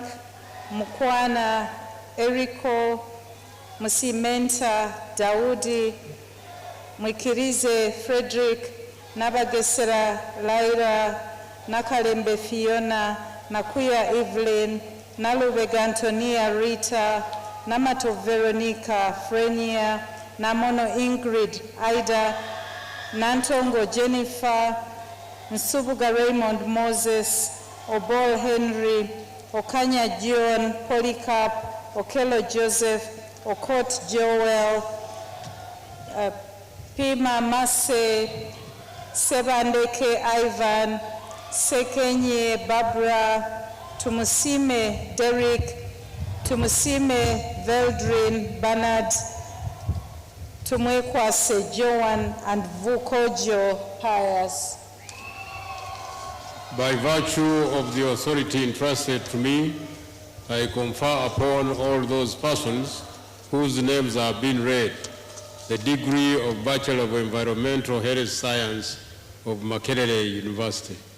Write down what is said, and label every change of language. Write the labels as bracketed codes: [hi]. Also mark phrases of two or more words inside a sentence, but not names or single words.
[en] Mukwana Eriko, Musimenta Daudi, Mwikirize Frederick, Nabagesera Lyra, Nakalembe Fiona, Nakuya Evelyn, Nalubega Antonia Rita, Namato Veronica Frenia, Namono Ingrid Ida, Nantongo Jennifer, Nsubuga Raymond Moses, Obol Henry, Okanya John Polycarp, Okelo Joseph, Okot Joel, Pima Mase, Sebandeke Ivan, Sekenye Barbara, Tumusime Derek, Tumusime Veldrin Bernard, Tumwekwase Joan, and Vukojo Pius. By virtue of the authority entrusted to me, I confer upon all those persons whose names have been read the degree of Bachelor of Environmental Health Science of Makerere University.